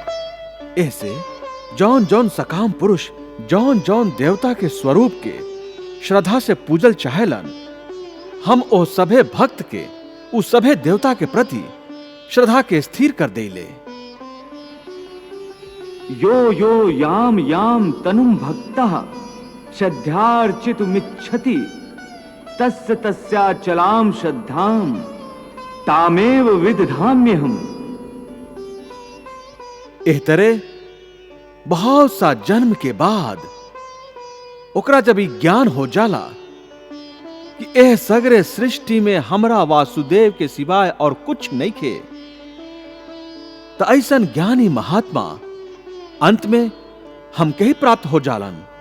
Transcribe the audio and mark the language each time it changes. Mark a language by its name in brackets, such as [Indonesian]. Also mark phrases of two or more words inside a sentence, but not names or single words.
[Bhojpuri] ऐसे जौन जौन सकाम पुरुष जौन जौन देवता के स्वरूप के श्रद्धा से पूजल चाहेलन, हम ओ सभे भक्त के उस सभे देवता के प्रति श्रद्धा के स्थिर कर देले। [Sanskrit] यो यो याम याम तनुम भक्तः श्रद्धार्चितुमिच्छति तस्य तस्याचलाम श्रद्धाम तामेव विदधाम्यहम्। [Bhojpuri] एह तरह बहुत सा जन्म के बाद ओकरा जब ई ज्ञान हो जाला कि एह सगरे सृष्टि में हमरा वासुदेव के सिवाय और कुछ नहीं खे, तो ऐसन ज्ञानी महात्मा अंत में हमके ही प्राप्त हो जालन।